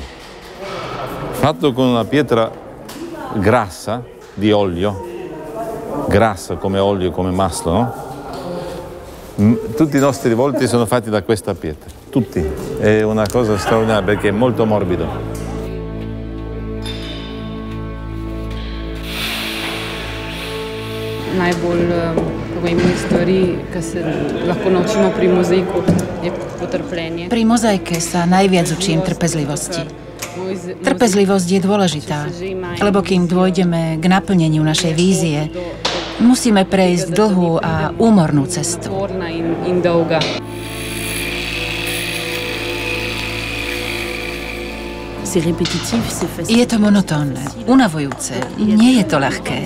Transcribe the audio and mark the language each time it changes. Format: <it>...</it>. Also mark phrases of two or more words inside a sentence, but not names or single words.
<it>Fatto con una pietra grassa, di olio, grassa come olio, come maslo, no? Tutti i nostri volti sono fatti da questa pietra, tutti. È una cosa straordinaria perché è molto morbido.</it> <sl>Najbolj pomembne stvari, ki se lahko naučimo pri mozaiku, je potrpljenje.</sl> <sk>Pri mozaike sa najviac učím trpezlivosti. Trpezlivosť je dôležitá, lebo kým dôjdeme k naplneniu našej vízie, musíme prejsť dlhú a úmornú cestu. Je to monotónne, unavujúce, nie je to ľahké.</sk>